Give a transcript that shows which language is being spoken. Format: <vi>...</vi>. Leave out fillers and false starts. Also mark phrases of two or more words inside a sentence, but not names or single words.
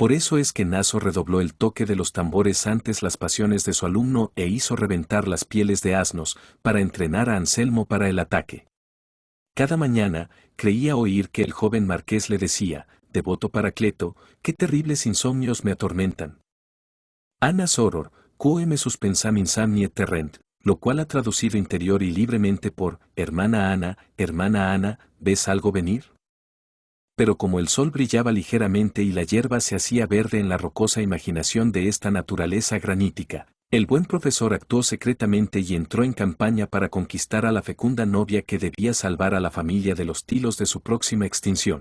<es>Por eso es que Naso redobló el toque de los tambores antes las pasiones de su alumno e hizo reventar las pieles de asnos, para entrenar a Anselmo para el ataque. Cada mañana, creía oír que el joven marqués le decía, devoto Paracleto, qué terribles insomnios me atormentan.</es> <la>Ana soror, quoe me suspensam insomnie terrent,</la> <es>lo cual ha traducido interior y libremente por, hermana Ana, ¿ves algo venir? Pero como el sol brillaba ligeramente y la hierba se hacía verde en la rocosa imaginación de esta naturaleza granítica, el buen profesor actuó secretamente y entró en campaña para conquistar a la fecunda novia que debía salvar a la familia de los Tilos de su próxima extinción.</es>